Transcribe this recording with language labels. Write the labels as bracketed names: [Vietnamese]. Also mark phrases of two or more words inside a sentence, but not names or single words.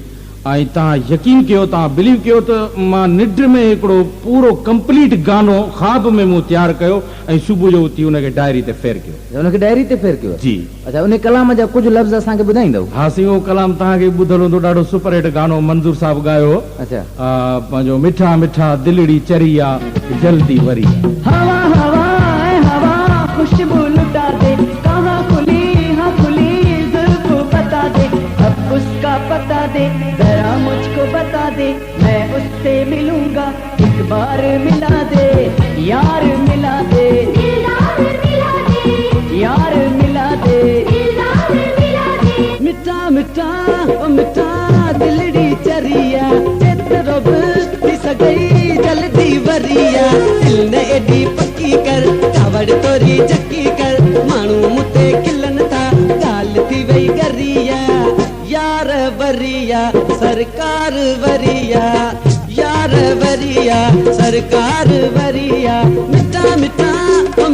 [Sindhi] ऐं तव्हां यकीन कयो, तव्हां बिलीव कयो त मां निंड में हिकिड़ो पूरो कंप्लीट गानो ख़्वाब में मूं तयारु कयो ऐं सुबुह जो उथी उनखे डायरी ते फेर कयो। उनखे डायरी ते फेर कयो? जी। अच्छा, उन कलाम जा कुझु लफ़्ज़ असांखे ॿुधाईंदव? हा सी, उहो कलाम तव्हांखे ॿुधल हूंदो, ॾाढो सुपर हिट गानो मंज़ूर साहब ॻायो। अच्छा। पंहिंजो मिठा मिठा दिलड़ी चरी आहे जल्दी वरी। [Hindi] हवा हवा हवा खुशबू लुटा दे, कहाँ खुली हाँ खुली जुल्फ बता दे, अब उसका पता दे, जरा मुझको बता दे, मैं उससे मिलूंगा, एक बार मिला दे, यार मिला दे, यार मिला दे, [Sindhi] मिठा मिठा ओ मिठा दिलड़ी चरिया, चेतरो थी सगई जल्दी वरिया, दिल ने एडी पक्की कर, कावड़ तोरी जक्की कर, मानू मुते किलन था, गाल थी वई गरिया, यार वरिया सरकार वरिया, यार वरिया सरकार वरिया, मिठा मिठा ओ